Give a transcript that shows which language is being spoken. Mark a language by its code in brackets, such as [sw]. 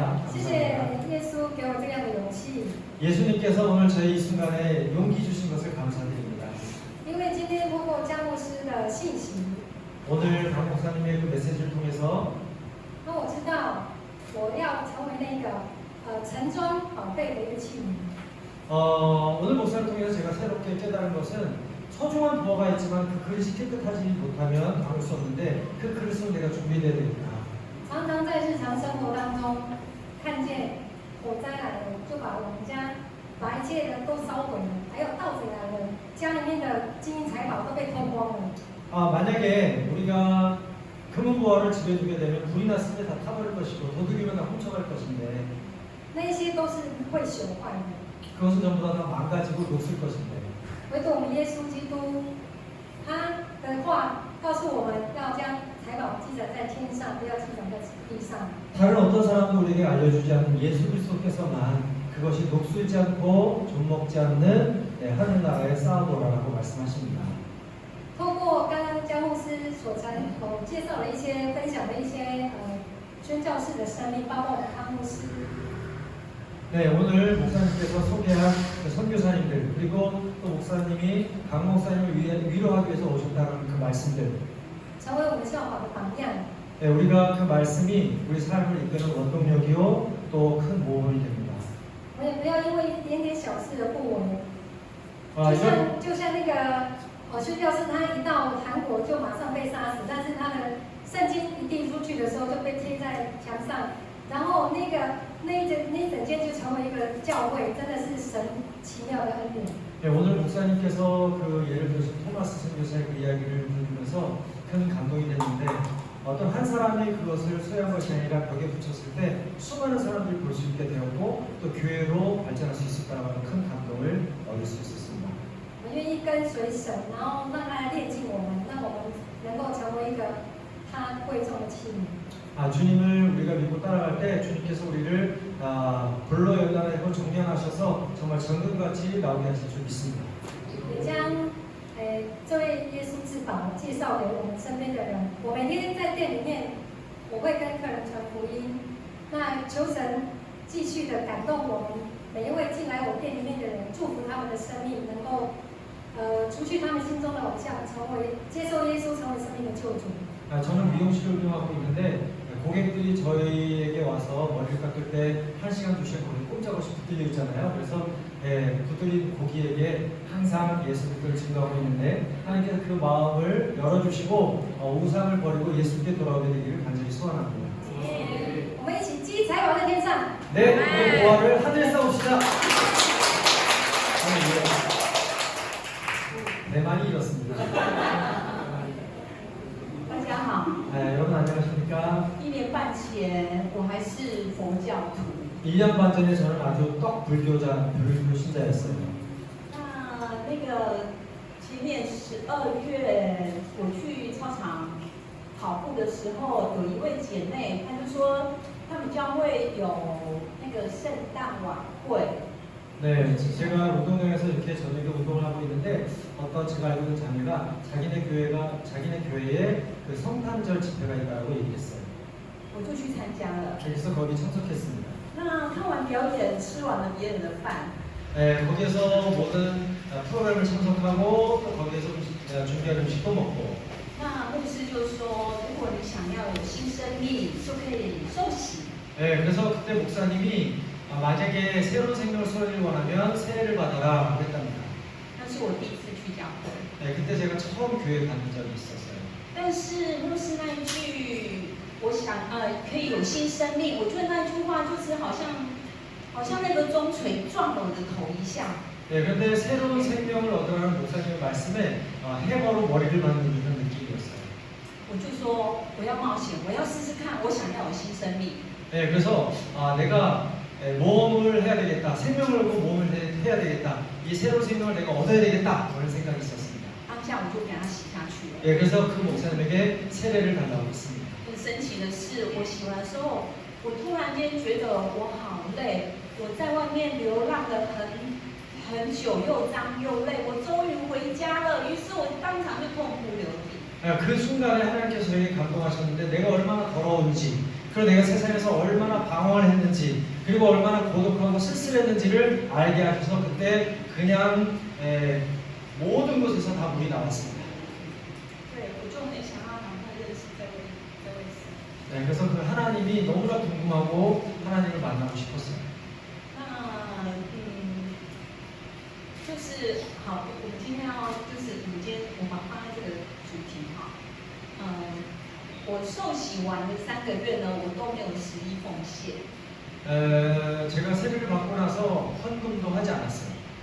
[zh] 谢谢耶稣给我这样的勇气， [ko] 예수님께서 오늘 저희 이 순간에 용기 주신 것을 감사드립니다. [zh] 因为今天通过江牧师的信息， [ko] 오늘 강 목사님의 그 메시지를 통해서 [zh] 那我知道我要成为那个盛装宝贝的一个器皿。 [ko] 오늘 목사를 통해서 제가 새롭게 깨달은 것은 소중한 부어가 있지만 그 그릇이 깨끗하지 못하면 담을 수 없는데 그 그릇은 내가 준비되어야 되겠다. [zh] 常常在日常生活当中看见火灾来了，就把我们家把一切的都烧毁了，还有盗贼来了，家里面的金银财宝都被偷光了。 [ko] 만약에 우리가 금은 부어를 집에 두게 되면 불이 났을 때 다 타버릴 것이고 도둑이면 다 훔쳐갈 것인데 [zh] 那些都是会朽坏的。 [ko] 그것은 전부 다 망가지고 녹슬 것인데 [zh] 唯独我们耶稣基督，他的话告诉我们要将财宝记载在天上，不要记载在地上。 [ko] 다른 어떤 사람도 우리에게 알려주지 않는 예수 그리스도께서만 그것이 녹슬지 않고 좀먹지 않는 하늘나라의 쌓아놓으라고 말씀하십니다. [zh] 透过刚刚江牧师所介绍的一些分享的一些宣教士的生命，包括我们康牧师。 [ko] 네, 오늘 목사님께서 소개한 그 선교사님들 그리고 또 목사님이 강 목사님을 위로하기 위해서 오셨다는 그 말씀들 [zh] 成为我们效法的榜样。 [ko] 네, 우리가 그 말씀이 우리 삶을 이끄는 원동력이요 또 큰 모험이 됩니다. [zh] 我们也不要因为一点点小事而不为。 [ko] 이건 [zh] 就像那个宣教士，他一到韩国就马上被杀死，但是他的圣经一递出去的时候就被贴在墙上，然后那一整间就成为一个教会，真的是神奇妙的恩典。 [ko] 네, 오늘 목사님께서 그 예를 들어서 토마스 선교사의 그 이야기를 들으면서 큰 감동이 됐는데 어떤 한 사람이 그것을 소유한 것이 아니라 벽에 붙였을 때 수많은 사람들이 볼 수 있게 되었고 또 교회로 발전할 수 있었다는 큰 감동을 얻을 수 있었습니다. [zh] 我愿意跟随神，然后让他炼净我们，让我们能够成为一个他贵重的器皿。 [ko] 주님을 우리가 믿고 따라갈 때 주님께서 우리를 불러 연단하고 정량하셔서 정말 정금같이 나오게 하실 줄 믿습니다. [zh] 也将这位耶稣之宝介绍给我们身边的人。我每天在店里面，我会跟客人传福音。那求神继续的感动我们每一位进来我店里面的人，祝福他们的生命能够除去他们心中的偶像，接受耶稣成为生命的救主。 [ko] 저는 미용실을 운영하고 있는데 고객들이 저희에게 와서 머리를 깎을 때 1시간, 2시간 거기 꼼짝없이 붙들려 있잖아요. 그래서 붙들린 고기에게 항상 예수 그리스도를 증거하고 있는데 하나님께서 그 마음을 열어주시고 우상을 버리고 예수께 돌아오게 되기를 간절히 소원합니다. [zh] 我们一起积财宝在天上。 [ko] 네, 우리 보화를 하늘에 쌓읍시다. 대만이 이렇습니다. [zh] 大家好， [ko] 여러분 안녕하십니까? [zh] 1年半前我还是佛教徒。 [ko] 1년 반 전에 저는 아주 떡 불교 신자였어요. [zh] 那个前年12月我去操场跑步的时候，有一位姐妹，她就说他们教会有那个圣诞晚会。 [ko] 네, 제가 운동장에서 이렇게 저녁에 운동을 하고 있는데 어떤 제가 알고 있는 자매가 자기네 교회에 그 성탄절 집회가 있다고 얘기했어요. [zh] 我就去参加了。 [ko] 그래서 거기 참석했습니다. [zh] 那看完表演，吃完了别人的饭， [ko] 네, 거기에서 모든 프로그램을 참석하고 또 거기에서 준비한 음식도 먹고 [zh] 那牧师就说，如果你想要有新生命，就可以受洗。 [ko] 네, 그래서 그때 목사님이 만약에 새로운 생명을 소유를 원하면 세례를 받아라 했답니다. [zh] 那是我第一次去教会。 [ko] 네, 그때 제가 처음 교회 가는 적이 있었어요. [zh] 但是牧师那一句，我想可以有新生命，我觉得那一句话就是好像那个钟锤撞了我的头一下。 [ko] 네, 그런데 새로운 생명을 얻으라는 목사님의 말씀에 해머로 머리를 맞는 듯한 느낌이었어요. [zh] 我就说我要冒险，我要试试看，我想要有新生命。 [ko] 네, 그래서 내가 모험을 해야 되겠다, 생명을 얻고 모험을 해야 되겠다, 이 새로운 생명을 내가 얻어야 되겠다 그런 생각이 있었습니다. [zh] 当下我就给他洗下去了。 [ko] 네, 그래서 그 목사님에게 세례를 달라고 했습니다. [zh] 很神奇的是，我洗完之后，我突然间觉得我好累，我在外面流浪了很久，又脏又累，我终于回家了。于是我当场就痛哭流涕。 [ko] 그 순간에 하나님께서 저에게 감동하셨는데 내가 얼마나 더러운지 그리고 내가 세상에서 얼마나 방황을 했는지 그리고 얼마나 고독하고 쓸쓸했는지를 알게 하셔서 그때 그냥 모든 곳에서 다 물이 나왔습니다. [zh] 对，我就很想要赶快认识这位神。 [ko] 네, 그래서 그 하나님이 너무나 궁금하고 하나님을 만나고 싶었어요. [zh] 那就是好，我们今天要就是我们今天我把放在这个主题哈，我受洗完的3个月呢，我都没有11奉献。 [ko] 제가 세례를 받고 나서 헌금도 하지 않았어요.